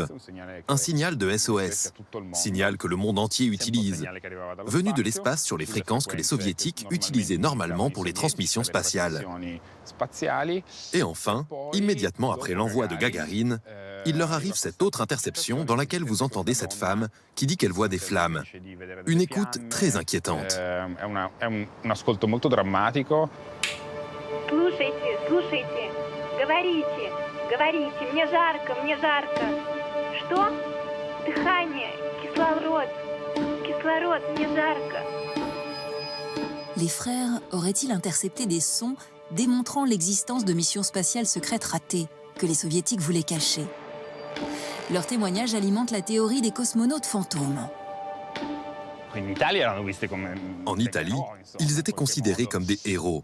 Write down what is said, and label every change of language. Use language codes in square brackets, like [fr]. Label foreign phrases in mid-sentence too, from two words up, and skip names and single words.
[fr] Un signal de SOS, signal que le monde entier utilise, venu de l'espace sur les fréquences que les soviétiques utilisaient normalement pour les transmissions spatiales. Et enfin, immédiatement après l'envoi de Gagarine, il leur arrive cette autre interception dans laquelle vous entendez cette femme qui dit qu'elle voit des flammes. Une écoute très inquiétante. [ru] Слушайте, слушайте, говорите, говорите, мне жарко, мне жарко. Что? Дыхание, кислород, кислород, мне жарко. [fr] Les frères auraient-ils intercepté des sons démontrant l'existence de missions spatiales secrètes ratées que les soviétiques voulaient cacher? Leur témoignage alimente la théorie des cosmonautes fantômes. En Italie, ils étaient considérés comme des héros.